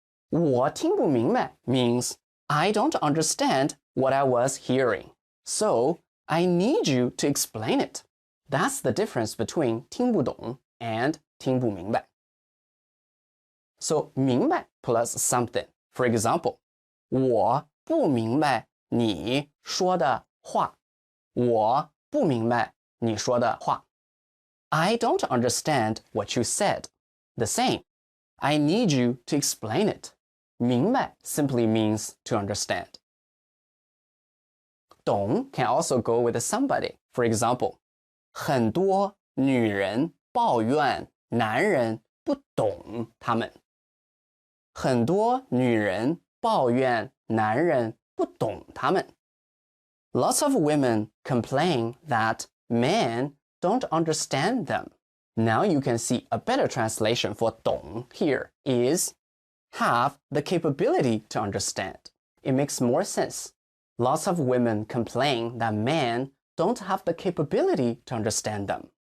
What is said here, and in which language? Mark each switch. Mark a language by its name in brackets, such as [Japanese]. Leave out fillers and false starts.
[Chinese] 我听不明白 [English] means I don't understand what I was hearing. So, I need you to explain it. That's the difference between 听不懂 and 听不明白. So, 明白 plus something. For example, [Chinese] 我不明白你说的话. 我不明白你说的话. [English] I don't understand what you said. The same. I need you to explain it. 明白 simply means to understand. 懂 can also go with somebody. For example, [Chinese] 很多女人抱怨男人不懂她们. 很多女人抱怨男人不懂她们. [English] Lots of women complain that men don't understand them. Now you can see a better translation for 懂 here is have the capability to understand. It makes more sense. Lots of women complain that men don't have the capability to understand them.